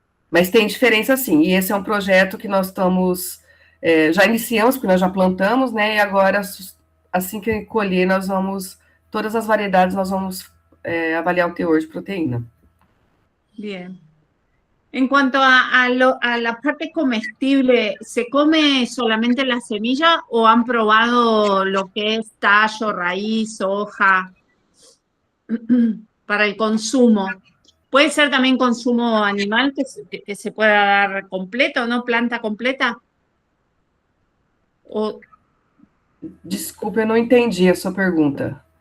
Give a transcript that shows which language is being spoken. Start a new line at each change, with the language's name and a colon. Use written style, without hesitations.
Portuguese: Mas tem diferença, sim, e esse é um projeto que nós estamos... já iniciamos, porque nós já plantamos, né? E agora, assim que colher, nós vamos... Todas as variedades, nós vamos avaliar o teor de proteína.
Spanish: Bien. En cuanto a la parte comestible, ¿se come solamente la semilla o han probado lo que es tallo, raíz, hoja para el consumo? ¿Puede ser también consumo animal que se pueda dar completo, no? ¿Planta completa? O
Portuguese: Desculpa, eu não entendi a sua pergunta.